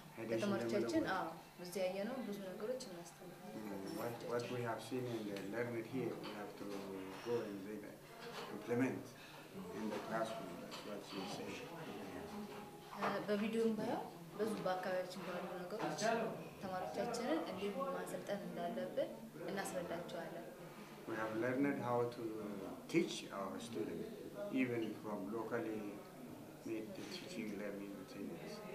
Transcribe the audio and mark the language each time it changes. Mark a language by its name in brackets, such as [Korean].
[Amharic] ለተማሪዎቻችን በዚህ ያየነው ብዙ ነገሮች እናስተምራለን። [English] What we have seen and learned here, we have to go and implement in the classroom. That's what she said. [Amharic] በቪዲዮም ባየው ብዙ በአካባቢያችን ባሉ ነገሮች ተማሪዎቻችንን እንዴት ማሰልጠን እንዳለብን እናስረዳቸዋለን። [English] We have learned how to teach our students, even from locally made teaching learning materials.